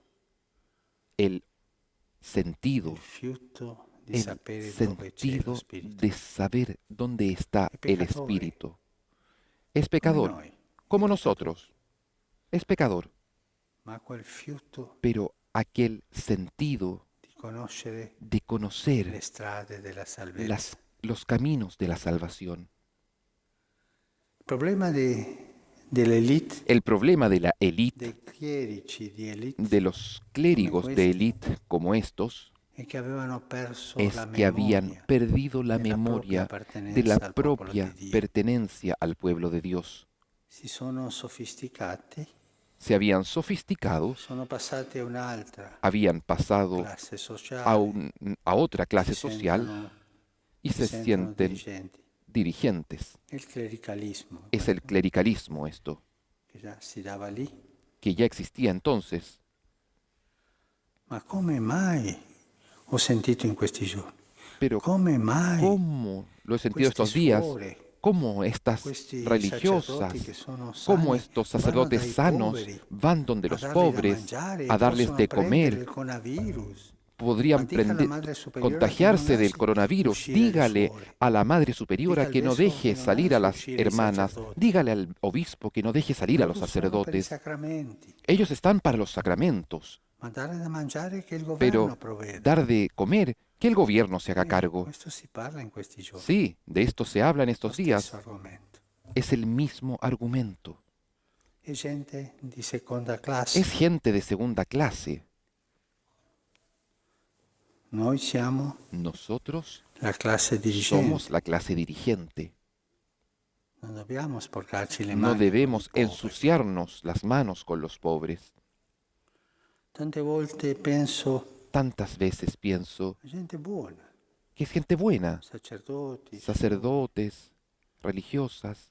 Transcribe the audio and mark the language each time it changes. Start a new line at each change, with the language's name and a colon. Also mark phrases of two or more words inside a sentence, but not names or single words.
Spanish: el sentido,
Italian: di
Spanish: el
Italian: sapere dove c'è lo
Spanish: sentido
Italian: Spirito.
Spanish: de saber dónde está Es el pecador. Espíritu. Es
Italian: Come
Spanish: pecador,
Italian: noi,
Spanish: como
Italian: è peccato,
Spanish: nosotros. Es pecador,
Italian: ma quel fiuto
Spanish: pero aquel sentido
Italian: di conoscere
Spanish: de
Italian: le
Spanish: conocer
Italian: strade della salvezza.
Spanish: los caminos de la salvación.
Italian: Il problema dell'elite,
Spanish: El problema de la élite,
Italian: dei clerici di elite,
Spanish: de los clérigos de
Italian: questi,
Spanish: élite como estos,
Italian: è che avevano perso
Spanish: es
Italian: la
Spanish: que habían
Italian: memoria
Spanish: perdido la
Italian: della propria
Spanish: memoria de
Italian: appartenenza
Spanish: la
Italian: al popolo
Spanish: propia
Italian: di Dio.
Spanish: pertenencia al pueblo de Dios.
Italian: Si sono sofisticati,
Spanish: Se habían sofisticado,
Italian: sono passati a un'altra
Spanish: habían pasado
Italian: classe
Spanish: a,
Italian: sociale,
Spanish: a otra clase
Italian: si
Spanish: social
Italian: sentono,
Spanish: y
Italian: si
Spanish: se
Italian: sentono
Spanish: sienten
Italian: dirigenti.
Spanish: dirigentes.
Italian: Il clericalismo,
Spanish: Es el clericalismo esto,
Italian: che già si dava lì.
Spanish: que ya existía entonces.
Italian: Ma come mai, ho sentito in questi giorni,
Spanish: Pero
Italian: come mai
Spanish: ¿cómo lo he sentido
Italian: questi
Spanish: estos días?
Italian: suore,
Spanish: ¿Cómo estas
Italian: questi
Spanish: religiosas,
Italian: sacerdoti che sono
Spanish: cómo
Italian: sani,
Spanish: estos
Italian: vanno
Spanish: sacerdotes
Italian: dai
Spanish: sanos
Italian: poveri
Spanish: van donde
Italian: a
Spanish: los
Italian: dargli da
Spanish: pobres
Italian: mangiare e
Spanish: a darles
Italian: possono
Spanish: de
Italian: prendere
Spanish: comer?
Italian: il coronavirus?
Spanish: Podrían
Italian: Ma dica alla madre superiora che non
Spanish: contagiarse del
Italian: lasci
Spanish: coronavirus.
Italian: uscire le
Spanish: Dígale
Italian: suore.
Spanish: a la madre superiora
Italian: Dica al
Spanish: que no
Italian: vescovo che
Spanish: deje
Italian: non
Spanish: salir a
Italian: lasci
Spanish: las
Italian: uscire i
Spanish: hermanas.
Italian: sacerdoti.
Spanish: Dígale al obispo que no deje salir a los
Italian: Loro sono per i
Spanish: sacerdotes.
Italian: sacramenti,
Spanish: Ellos están para los sacramentos,
Italian: ma dare da mangiare che il
Spanish: pero
Italian: governo provveda.
Spanish: dar de comer, que el gobierno se haga cargo.
Italian: Questo si parla in questi giorni.
Spanish: Sí, de esto se habla en
Italian: Lo
Spanish: estos
Italian: stesso
Spanish: días.
Italian: argomento.
Spanish: Es el mismo argumento.
Italian: È gente di seconda classe.
Spanish: Es gente de segunda clase.
Italian: Noi siamo
Spanish: Nosotros
Italian: la classe dirigente.
Spanish: somos la clase dirigente.
Italian: Non dobbiamo sporcarci le
Spanish: No
Italian: mani
Spanish: debemos
Italian: con i poveri.
Spanish: ensuciarnos las manos con los pobres.
Italian: Tante volte penso
Spanish: Tantas veces pienso
Italian: a gente buona,
Spanish: que es gente buena,
Italian: sacerdoti,
Spanish: sacerdotes, religiosas,